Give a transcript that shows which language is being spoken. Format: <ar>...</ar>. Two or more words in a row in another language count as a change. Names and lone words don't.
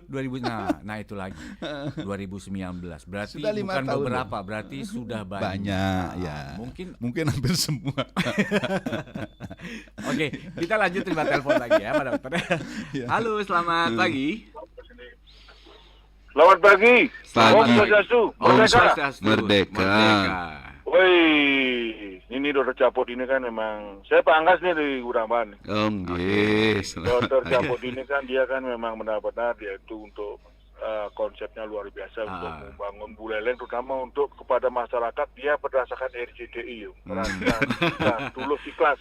<id>Nah itu lagi. 2019. Berarti sudah 5 bukan tahun beberapa, loh. berarti sudah banyak. Banyak ya. Mungkin hampir semua. Oke, kita lanjut terima telepon lagi ya Pak Dokter. Halo, selamat pagi. Selamat pagi. Om Swastiastu. Merdeka. Woi, ini Dokter Capot ini kan memang, saya Pak Anggas nih dari Guramban. Yes. Dokter Capot ini kan dia kan memang benar-benar dia itu untuk konsepnya luar biasa untuk membangun Buleleng, terutama untuk kepada masyarakat dia berdasarkan RCTI, tulus ikhlas.</id>